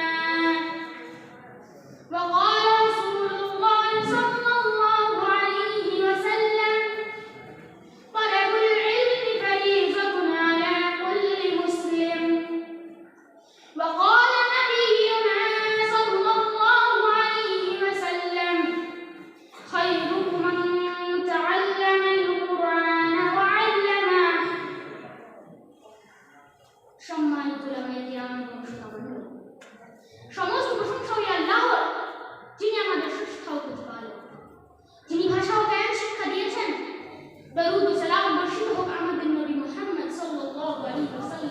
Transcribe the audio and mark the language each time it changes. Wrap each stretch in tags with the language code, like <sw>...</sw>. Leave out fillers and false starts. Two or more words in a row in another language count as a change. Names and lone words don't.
<ar>وقال رسول الله صلى الله عليه وسلم طلب العلم فريضة على كل مسلم. وقال نبينا صلى الله عليه وسلم خيركم من تعلم القرآن وعلمه.</ar> <bn>সম্মানিত উলামায়ে কিরাম এবং শ্রোতাবৃন্দ, সমস্ত প্রশংসা ওই আল্লাহর, যিনি আমাদের শ্রেষ্ঠ প্রতিপালক, যিনি ভাষা ও জ্ঞান শিক্ষা দিয়েছেন। দরুদ ও সালাম বর্ষিত হোক আমাদের নবী মুহাম্মদ</bn> <ar>صلى الله عليه وسلم.</ar>